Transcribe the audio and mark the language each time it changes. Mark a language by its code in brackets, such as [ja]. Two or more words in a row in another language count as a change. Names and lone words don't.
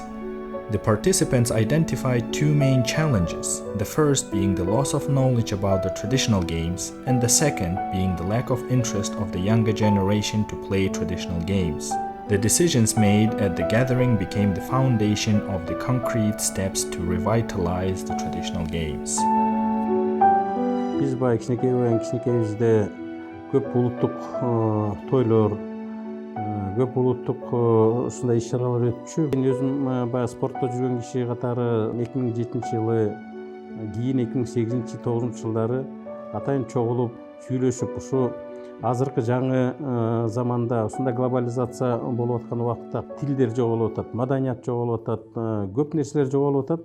[en] The participants identified two main challenges, the first being the loss of knowledge about the traditional games, and the second being the lack of interest of the younger generation to play traditional games. The decisions made at the gathering became the foundation of the concrete steps to revitalize the traditional games. [ky] Biz баягы кичинекейибизде көп улуттук тойлор, көп улуттук ушундай иш-чаралар өтчү. Мен өзүм баягы спортто жүргөн киши катары 2007-жылы, кийин 2008-2009 жылдары атайын чогулуп, сүйлөшүп, ушу азыркы жаңы заманда ушундай глобализация болуп аткан убакытта тилдер жоголуп атат, маданият жоголуп атат, көп нерселер жоголуп атат.